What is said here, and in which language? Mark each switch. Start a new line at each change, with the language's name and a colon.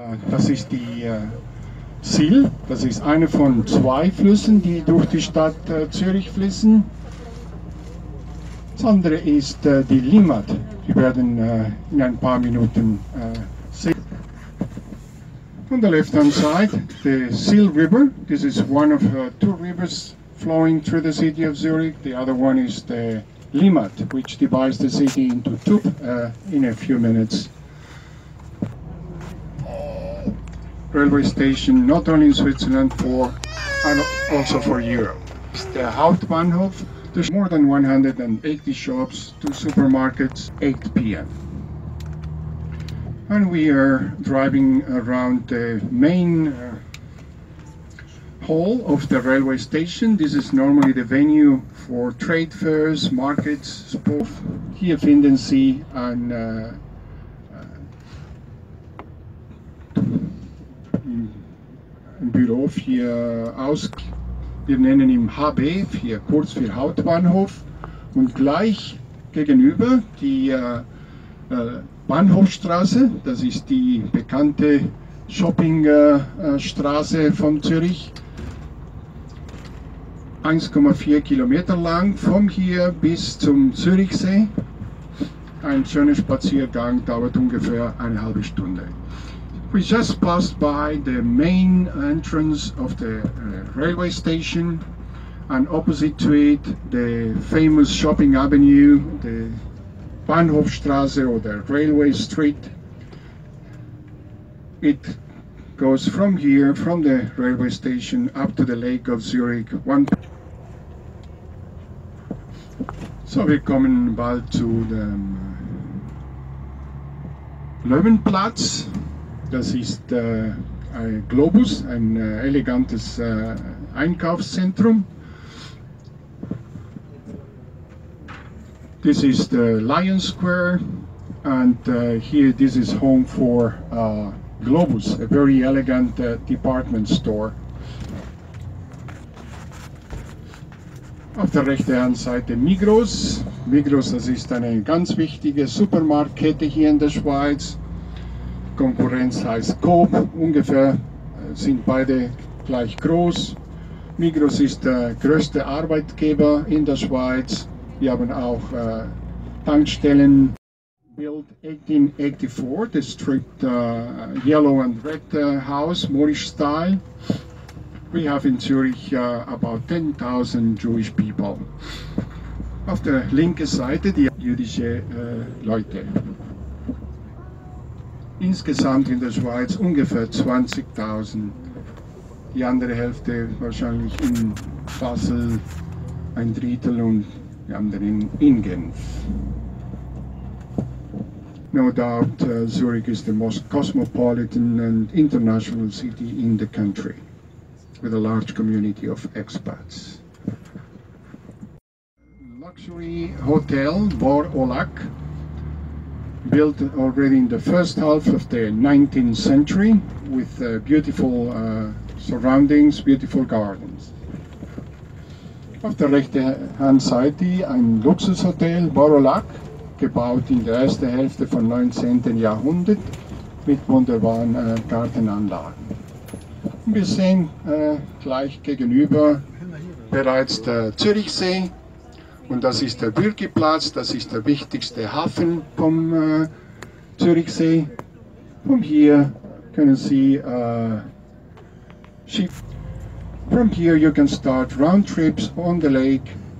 German: Das ist die Sil, das ist eine von 2 Flüssen, die durch die Stadt Zürich fließen. Das andere ist die Limmat, die werden in ein paar Minuten sehen.
English: On the left hand side, the Sil River. This is one of 2 rivers flowing through the city of Zurich. The other one is the Limmat, which divides the city into 2 in a few minutes. Railway station not only in Switzerland and also for Europe. It's the Hauptbahnhof. There's more than 180 shops, 2 supermarkets, 8 p.m. And we are driving around the main hall of the railway station. This is normally the venue for trade fairs, markets, sport.
German: Hier finden Sie ein Büro für wir nennen ihn HB, hier kurz für Hauptbahnhof, und gleich gegenüber die Bahnhofstraße, das ist die bekannte Shoppingstraße von Zürich, 1,4 Kilometer lang, von hier bis zum Zürichsee. Ein schöner Spaziergang, dauert ungefähr eine halbe Stunde.
English: We just passed by the main entrance of the railway station, and opposite to it the famous shopping avenue, the Bahnhofstraße or the railway street. It goes from here, from the railway station, up to the Lake of Zurich.
German: So, wir kommen bald zu dem Löwenplatz. Das ist ein Globus, ein elegantes Einkaufszentrum. This is the Lion Square, and here this is home for Globus, a very elegant department store. Auf der rechten Hand Seite Migros. Migros, das ist eine ganz wichtige Supermarktkette hier in der Schweiz. Konkurrenz heißt Coop, ungefähr sind beide gleich groß. Migros ist der größte Arbeitgeber in der Schweiz. Wir haben auch Tankstellen.
English: Built 1884, the stripped yellow and red house, Moorish style. We have in Zurich about 10,000 Jewish people.
German: Auf der linken Seite die jüdische Leute. Insgesamt in der Schweiz ungefähr 20.000. Die andere Hälfte wahrscheinlich in Basel, ein Drittel, und die anderen in Genf.
English: No doubt Zurich is the most cosmopolitan and international city in the country, with a large community of expats. Luxury hotel Bor Olak, built already in the first half of the 19th century, with beautiful surroundings, beautiful gardens.
German: Auf der rechten Handseite ein Luxushotel, Borolac, gebaut in der ersten Hälfte vom 19. Jahrhundert mit wunderbaren Gartenanlagen. Und wir sehen gleich gegenüber bereits der Zürichsee und das ist der Bürgiplatz, das ist der wichtigste Hafen vom Zürichsee. Von hier können Sie Schiff.
English: From here you can start round trips on the lake.